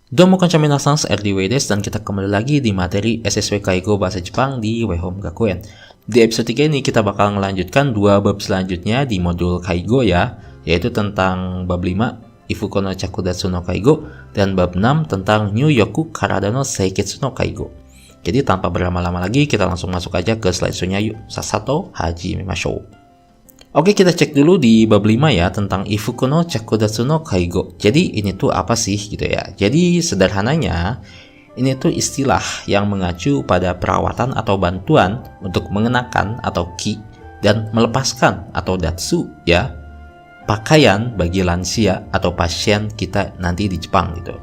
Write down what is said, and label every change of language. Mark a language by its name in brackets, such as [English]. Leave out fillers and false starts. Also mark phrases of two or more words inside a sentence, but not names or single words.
[Japanese] どうもこんにちは皆さん, [Indonesian] RDW des, dan kita kembali lagi di materi SSW Kaigo Bahasa Jepang di Weihom Gakuen. Di episode 3 ini kita bakal melanjutkan dua bab selanjutnya di modul Kaigo ya, yaitu tentang bab 5 [Japanese] 衣服の着脱の介護 [Indonesian] dan bab 6 tentang [Japanese] 入浴 身体の清潔の介護. [Indonesian] Jadi tanpa berlama-lama lagi, kita langsung masuk aja ke slideshow-nya yuk. [Japanese] さっそく始めましょう. [Indonesian] Oke, kita cek dulu di bab 5 ya, tentang [Japanese] 衣服の着脱の介護. [Indonesian] Jadi ini tuh apa sih gitu ya. Jadi sederhananya, ini tuh istilah yang mengacu pada perawatan atau bantuan untuk mengenakan atau ki dan melepaskan atau datsu ya, pakaian bagi lansia atau pasien kita nanti di Jepang gitu.